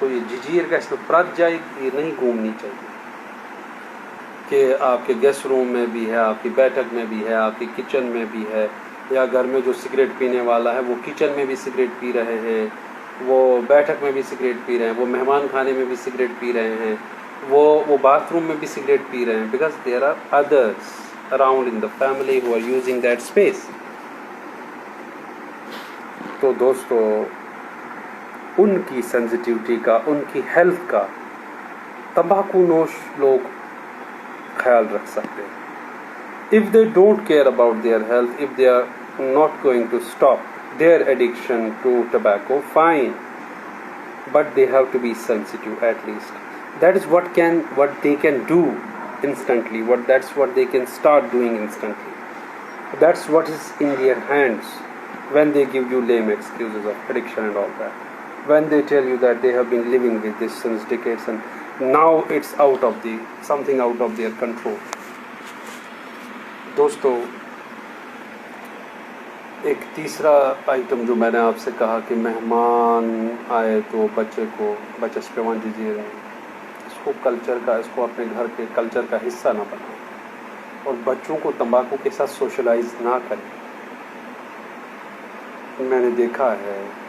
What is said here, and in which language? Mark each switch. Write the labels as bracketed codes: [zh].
[ur] تو یہ ججیر کا اس میں پرت جائے یہ نہیں گھومنی چاہیے کہ آپ کے گیسٹ روم میں بھی ہے, آپ کی بیٹھک میں بھی ہے, آپ کی کچن میں بھی ہے, یا گھر میں جو سگریٹ پینے والا ہے وہ کچن میں بھی سگریٹ پی رہے ہیں, وہ بیٹھک میں بھی سگریٹ پی رہے ہیں, وہ مہمان خانے میں بھی سگریٹ پی رہے ہیں, وہ باتھ روم میں بھی سگریٹ پی رہے ہیں, [en] Because there are others around in the family who are using that space. [ur] تو دوستو ان کی سینسٹیوٹی کا, ان کی ہیلتھ کا تمباکو نوش لوگ خیال رکھ سکتے ہیں. [en] If they don't care about their health, if they are not going to stop their addiction to tobacco, fine, but they have to be sensitive at least. That is what they can do instantly. That's what they can start doing instantly. That's what is in their hands when they give you lame excuses of addiction and all that. When they tell you that they have been living with this since decades and now it's something out of their control. [ur] دوستو ایک تیسرا item جو میں نے آپ سے کہا کہ مہمان آئے تو بچے پیوان دیجیے, اس کو کلچر کا, اس کو اپنے گھر کے کلچر کا حصہ نہ بنائیں اور بچوں کو تمباکو کے ساتھ سوشلائز نہ کریں. میں نے دیکھا ہے